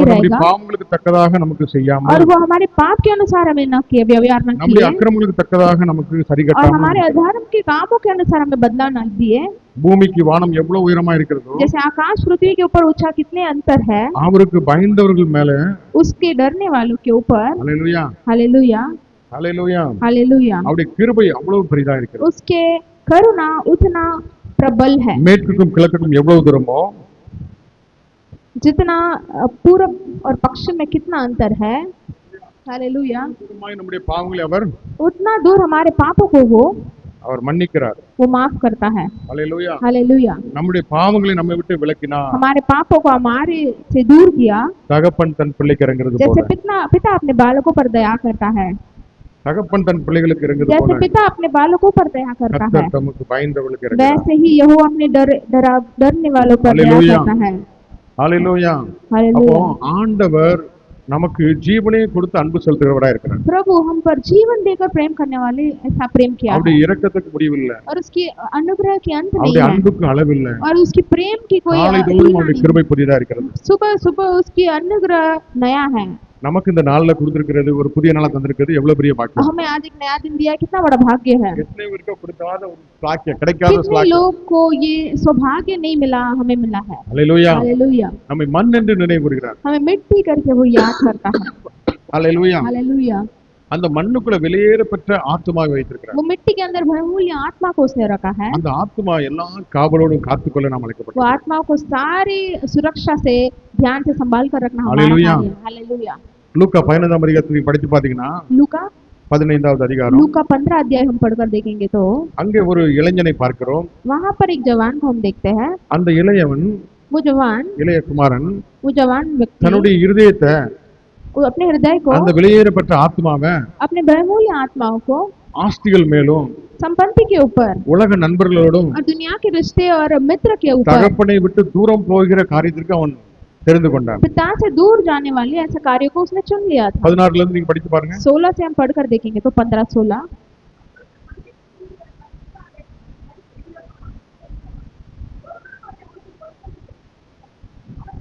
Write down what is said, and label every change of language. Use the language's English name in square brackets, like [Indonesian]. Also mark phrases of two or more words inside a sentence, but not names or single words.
[Tamil] அவர் நம்முடைய [Hindi] रहेगा [Tamil] பாவங்களுக்கு தக்கதாக நமக்கு [Hindi] और [Tamil] செய்யாமல் [Hindi] वो हमारे पाप के अनुसार हमें न किए व्यवहार न [Tamil] நம்முடைய [Hindi] किए [Tamil] அக்கிரமங்களுக்கு தக்கதாக நமக்கு சரி [Hindi] और [Tamil] கட்டாமல் [Hindi] हमारे अधर्म के कामों के अनुसार हमें बदला न दिए। [Tamil] பூமிக்கு வானம் எவ்வளவு உயரமா இருக்கிறதோ [Hindi] जैसे आकाश पृथ्वी के ऊपर ऊंचा कितने अंतर है, [Tamil] அவருக்கு பயந்தவர்கள் மேல [Hindi] उसके डरने वालों के ऊपर [Tamil] அல்லேலூயா. [Hindi] हालेलुया। [Tamil] அல்லேலூயா. [Hindi] हालेलुया। [Tamil] அவருடைய கிருபை அவ்வளவு பெரிதா இருக்கிறது. [Hindi] उसके करुणा उतना प्रबल है। [Tamil] மேற்குக்கும் கிழக்குக்கும் எவ்வளவு தூரமோ [Hindi] जितना पूरब और पश्चिम में कितना अंतर है, हालेलुया, [Tamil] தூரமாய் நம்முடைய பாவங்களை அவர் [Hindi] उतना दूर हमारे पापों को [Tamil] அவர் மன்னிக்கிறார். [Hindi] वो माफ करता है। [Tamil] அல்லேலூயா. [Hindi] हालेलुया। [Tamil] நம்முடைய பாவங்களை நம்மை விட்டு விலக்கினார். [Hindi] हमारे पापों को हमारे से दूर किया, [Tamil] தகப்பன் தன் பிள்ளைக்கு இறங்குறது [Hindi] जैसे [Tamil] போல, [Hindi] पिता अपने बालकों पर दया करता है, [Tamil] தகப்பன் தன் பிள்ளைகளுக்கு இறங்குறது [Hindi] जैसे [Tamil] போல [Hindi] पिता अपने बालकों पर दया करता है, [Tamil] கர்த்தர் தமக்கு பயந்தவர்களுக்கு இறங்குகிறார். [Hindi] वैसे ही यहोवा अपने डरने वालों पर दया हालेलुया। करता है। [Tamil] அல்லேலூயா. அப்போ [Hindi] हालेलुया। [Tamil] ஆண்டவர் நமக்கு ஜீவனை கொடுத்து அன்பு செலுத்துகிறவராய் இருக்கிறார். [Hindi] प्रभु हम पर जीवन देकर प्रेम करने वाले ऐसा प्रेम किया है [Tamil] அவருடைய இரக்கத்துக்கு முடிவில்லை, [Hindi] और उसकी अनुग्रह की अंत नहीं [Tamil] அவருடைய [Hindi] है [Tamil] அன்புக்கு அளவில்லை. [Hindi] और उसकी प्रेम की कोई [Tamil] நாளைதோறும் [Hindi] सीमा [Tamil] அவருடைய [Hindi] नहीं। [Tamil] கிருபை புதியதா இருக்கிறது. [Hindi] सुबह सुबह उसकी अनुग्रह नया है। [Tamil] நமக்கு இந்த நாள்ல கொடுத்திருக்கிறது, ஒரு புதிய நாளா தந்திருக்கிறது எவ்வளவு பெரிய பாக்கியம். [Hindi] हमें आज एक नया दिन दिया है, कितना बड़ा भाग्य है। [Tamil] எத்தனை பேருக்கு கொடுக்காத ஒரு பாக்கியம், கிடைக்காத [Hindi] कितने [Tamil] பாக்கியம். [Hindi] लोग को ये सौभाग्य नहीं मिला, हमें मिला है। [Tamil] அல்லேலூயா. [Hindi] हालेलुया। [Tamil] நம்மை மண் என்று நினைவு கூறுகிறார். [Hindi] हमें मिट्टी करके वो याद करता है। [Tamil] அல்லேலூயா. [Hindi] हालेलुया। [Tamil] அந்த மண்ணுக்குள்ள வெளியேறப்பட்ட ஆத்மாவை வைத்திருக்கிறார். [Hindi] वो मिट्टी के अंदर बहुमूल्य आत्मा को उसने रखा है। [Tamil] அந்த ஆத்மா எல்லா காவலோடும் காத்துக்கொள்ள நாம் [Hindi] वो [Tamil] அழைக்கப்பட்டோம். [Hindi] आत्मा को सारी सुरक्षा से ध्यान से संभाल कर रखना हमारा हालेलुया। कार्य है। हालेलुया। [Tamil] லூக்கா 15ஆம் அதிகாரத்தை நீங்க படிச்சு பாத்தீங்கன்னா [Hindi] लूका [Tamil] 15வது அதிகாரம், [Hindi] लूका 15 अध्याय हम पढ़कर देखेंगे तो [Tamil] அங்கே ஒரு இளைஞனை பார்க்கிறோம். [Hindi] वहाँ पर एक जवान को हम देखते हैं। [Tamil] அந்த இளையவன், [Hindi] वो जवान [Tamil] இளைய குமாரன் [Hindi] व्यक्ति [Tamil] தன்னுடைய இருதயத்தை, [Hindi] वो अपने हृदय को, [Tamil] அந்த வெளியேறப்பட்ட ஆத்மாவை [Hindi] अपने बहुमूल्य आत्माओं को [Tamil] ஆஸ்திகள் மேலும் [Hindi] संपत्ति के ऊपर [Tamil] உலக நண்பர்களோடும் [Hindi] और दुनिया के रिश्ते और मित्र के ऊपर, [Tamil] தகப்பனை விட்டு தூரம் போகிற காரியத்திற்கு அவன் தெரிந்து கொண்டான். [Hindi] पिता से दूर जाने वाले ऐसे कार्यों को उसने चुन लिया था। [Tamil] 16 இருந்து நீங்க படிச்சு பாருங்க. [Hindi] 16 से हम पढ़कर देखेंगे तो 15-16 16